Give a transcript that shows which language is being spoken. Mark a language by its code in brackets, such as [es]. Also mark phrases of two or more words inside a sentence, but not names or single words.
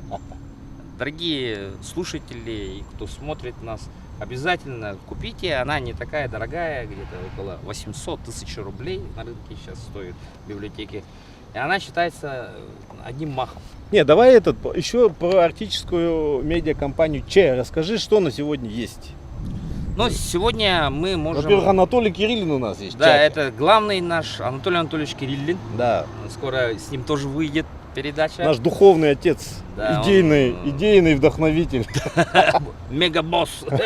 [ru] Дорогие слушатели и кто смотрит нас, обязательно купите. Она не такая дорогая, где-то около 800 тысяч рублей на рынке сейчас стоит в библиотеке. И она считается одним махом. Не, давай еще про арктическую медиакомпанию Че. Расскажи, что на сегодня есть. Но сегодня мы можем... Во-первых, Анатолий Кириллин у нас есть. в Да, чате. это главный наш Анатолий Анатольевич Кириллин. Да, Скоро с ним тоже выйдет передача. наш духовный отец, Да, идейный вдохновитель. Мегабосс.